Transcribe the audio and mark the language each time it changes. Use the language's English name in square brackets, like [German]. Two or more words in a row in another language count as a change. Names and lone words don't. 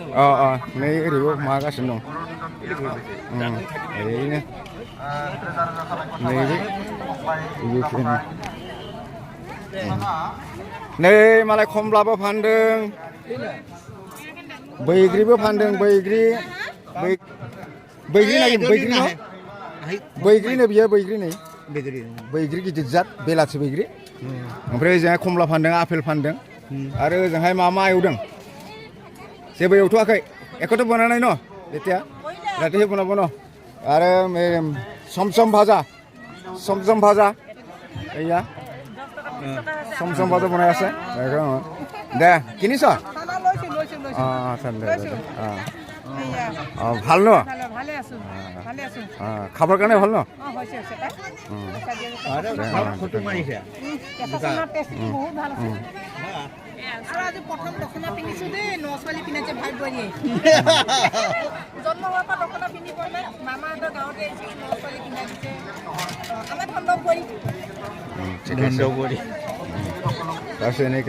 [Bodo] नै ओरैबो मागासिनो दं ओरैनो नै मालाय खमलाबो फानदों बैग्रिबो फानदों बैग्रि बैग्रिनो बियो बैग्रि गिदिर जात बेलाथि बैग्रि ओमफ्राय ओजोंहाय खमला फानदों आपेल फानदों आरो ओजोंहाय मा एवदों जेबो एवथ'वाखै एकथ' बनानाय न [Assamese] এতিয়া ৰাতিহে বনাব ন আৰু চমচম ভাজা এয়া চমচম ভাজা বনাই আছে দে কিনিছ ভাল ন খাবৰ কাৰণে ভাল ন প্ৰথম দখনা পিন্ধিছো দেই ন ছোৱালী পিন্ধাইছে ভাই বোৱাৰীয়ে জন্ম হোৱাৰ পৰা দখনা পিন্ধি পৰে মামাহঁতৰ গাঁৱতে আহিছিল ন ছোৱালী পিন্ধাই দিছে আমাৰ ধন্দ বোৱাৰী [Bodo] दासो এনেকে